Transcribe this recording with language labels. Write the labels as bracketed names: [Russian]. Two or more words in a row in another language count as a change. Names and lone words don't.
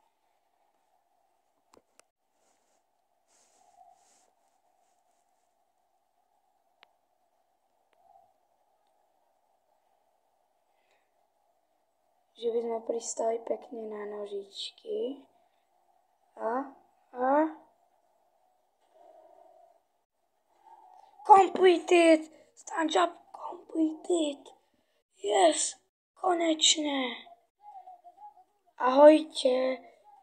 [Slovak] Že by sme pristali pekne na nožičky. [English] Completed! Stand up completed! Yes! [Slovak] Konečne! Ahojte!